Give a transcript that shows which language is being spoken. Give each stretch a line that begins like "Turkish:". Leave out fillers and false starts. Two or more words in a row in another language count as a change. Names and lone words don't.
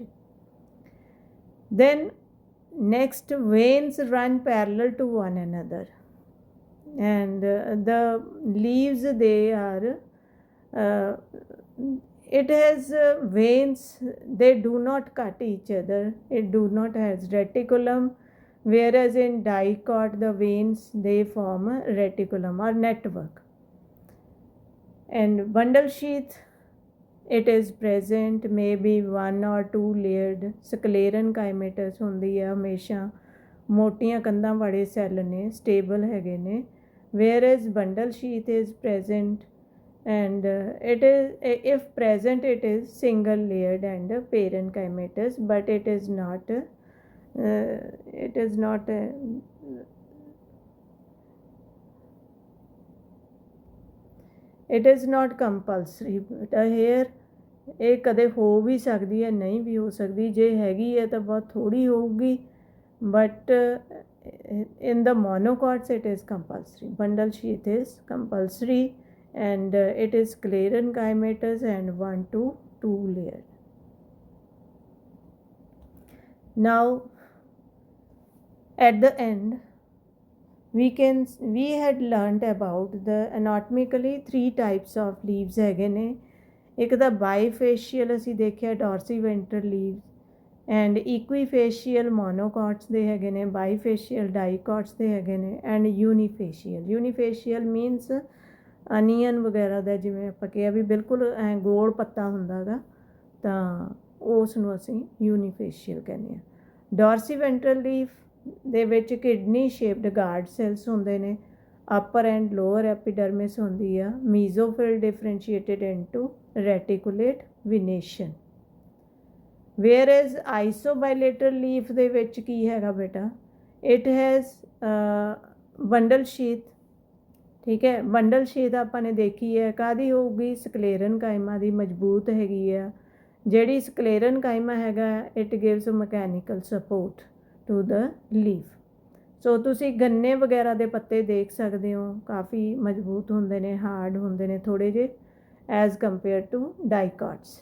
English: Then next, veins run parallel to one another, and the leaves they are it has veins, they do not cut each other, it do not has reticulum, whereas in dicot the veins they form a reticulum or network. And bundle sheath it is present, maybe 1 or 2 layered sclerenchymatous
Punjabi: ਹੁੰਦੀ ਹੈ ਹਮੇਸ਼ਾ ਮੋਟੀਆਂ ਕੰਧਾਂ ਵਾਲੇ ਸੈੱਲ ਨੇ, ਸਟੇਬਲ ਹੈਗੇ ਨੇ,
English: whereas bundle sheath is present and it is if present it is single layered and parenchymatous, but it is not it is not compulsory here।
Punjabi: ਇਹ ਕਦੇ ਹੋ ਵੀ ਸਕਦੀ ਹੈ, ਨਹੀਂ ਵੀ ਹੋ ਸਕਦੀ, ਜੇ ਹੈਗੀ ਹੈ ਤਾਂ ਬਹੁਤ ਥੋੜੀ ਹੋਊਗੀ,
English: but in the monocots it is compulsory, bundle sheath is compulsory and it is sclerenchymatous and 1 to 2 layered. Now at the end we had learned about the anatomically 3 types of leaves
Punjabi: ਹੈਗੇ ਨੇ। ਇੱਕ ਤਾਂ ਬਾਈਫੇਸ਼ੀਅਲ ਅਸੀਂ ਦੇਖਿਆ
English: dorsiventral leaves and equifacial monocots
Punjabi: ਦੇ ਹੈਗੇ ਨੇ,
English: bifacial dicots
Punjabi: ਦੇ ਹੈਗੇ ਨੇ
English: and unifacial means onion
Punjabi: ਵਗੈਰਾ ਦਾ, ਜਿਵੇਂ ਆਪਾਂ ਕਿਹਾ ਵੀ ਬਿਲਕੁਲ ਐ ਗੋਲ ਪੱਤਾ ਹੁੰਦਾ ਗਾ, ਤਾਂ ਉਸ ਨੂੰ ਅਸੀਂ ਯੂਨੀਫੇਸ਼ੀਅਲ ਕਹਿੰਦੇ ਹਾਂ।
English: dorsiventral leaf
Punjabi: ਦੇ ਵਿੱਚ
English: kidney shaped guard cells
Punjabi: ਹੁੰਦੇ ਨੇ,
English: upper and lower epidermis
Punjabi: ਹੁੰਦੀ ਆ,
English: mesophyll differentiated into reticulate venation। whereas isobilateral leaf
Punjabi: ਦੇ ਵਿੱਚ ਕੀ ਹੈਗਾ ਬੇਟਾ,
English: it has bundle sheath,
Punjabi: ਠੀਕ ਹੈ।
English: bundle sheath
Punjabi: ਆਪਾਂ ਨੇ ਦੇਖੀ ਹੈ ਕਾਹਦੀ ਹੋਊਗੀ, ਸਕਲੇਰਨਕਾਈਮਾ ਦੀ ਮਜ਼ਬੂਤ ਹੈਗੀ ਆ। ਜਿਹੜੀ ਸਕਲੇਰਨਕਾਈਮਾ ਹੈਗਾ
English: it gives mechanical support to the leaf.
Punjabi: ਸੋ ਤੁਸੀਂ ਗੰਨੇ ਵਗੈਰਾ ਦੇ ਪੱਤੇ ਦੇਖ ਸਕਦੇ ਹੋ, ਕਾਫੀ ਮਜ਼ਬੂਤ ਹੁੰਦੇ ਨੇ, ਹਾਰਡ ਹੁੰਦੇ ਨੇ ਥੋੜ੍ਹੇ ਜਿਹੇ
English: as compare to dicots.